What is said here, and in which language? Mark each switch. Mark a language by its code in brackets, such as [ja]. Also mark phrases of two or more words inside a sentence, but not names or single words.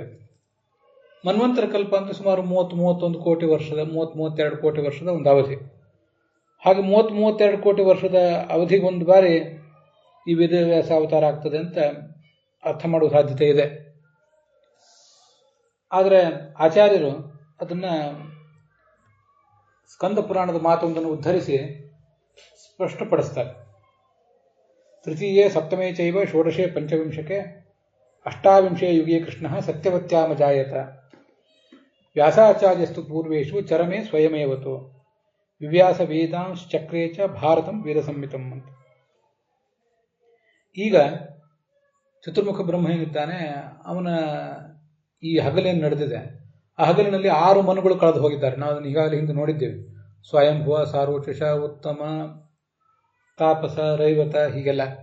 [kn] ಮನ್ವಂತರ ಕಲ್ಪ ಅಂದರೆ ಸುಮಾರು 30-31 ಕೋಟಿ ವರ್ಷದ, 30-32 ಕೋಟಿ ವರ್ಷದ ಒಂದು ಅವಧಿ. ಹಾಗೆ 30-32 ಕೋಟಿ ವರ್ಷದ ಅವಧಿಗೆ ಒಂದು ಬಾರಿ ಈ ವೇದವ್ಯಾಸ ಅವತಾರ ಆಗ್ತದೆ ಅಂತ ಅರ್ಥ ಮಾಡುವ ಸಾಧ್ಯತೆ ಇದೆ. ಆದರೆ ಆಚಾರ್ಯರು ಅದನ್ನು ಸ್ಕಂದ ಪುರಾಣದ ಮಾತೊಂದನ್ನು ಉದ್ಧರಿಸಿ ಸ್ಪಷ್ಟಪಡಿಸ್ತಾರೆ. [sa] ತೃತೀಯೇ ಸಪ್ತಮೇ ಚೈವ ಷೋಡಶೇ ಪಂಚವಿಂಶಕೆ ಅಷ್ಟಾವಿಂಶೇ ಯುಗೇ ಕೃಷ್ಣ ಸತ್ಯವತ್ಯಾಮಜಾಯತ ವ್ಯಾಸಾಚಾರ್ಯಸ್ತು ಪೂರ್ವೇಶು ಚರಮೇ ಸ್ವಯಮೇವತು ವಿವ್ಯಾಸ ವೇದಾಂಶ್ಚಕ್ರೇ ಚ ಭಾರತಂ ವೇದ ಸಂಹಿತಂ ಅಂತ. [kn] ಈಗ ಚತುರ್ಮುಖ ಬ್ರಹ್ಮ ಏನಿದ್ದಾನೆ ಅವನ ಈ ಹಗಲೇನು ನಡೆದಿದೆ, ಆ ಹಗಲಿನಲ್ಲಿ 6 ಮನುಗಳು ಕಳೆದು ಹೋಗಿದ್ದಾರೆ. ನಾವು ಅದನ್ನು ಈಗಾಗಲೇ ಹಿಂದೆ ನೋಡಿದ್ದೇವೆ. ಸ್ವಯಂಭುವ, ಸಾರೋಚಷ, ಉತ್ತಮ, ತಾಪಸ, ರೈವತ ಹೀಗೆಲ್ಲ.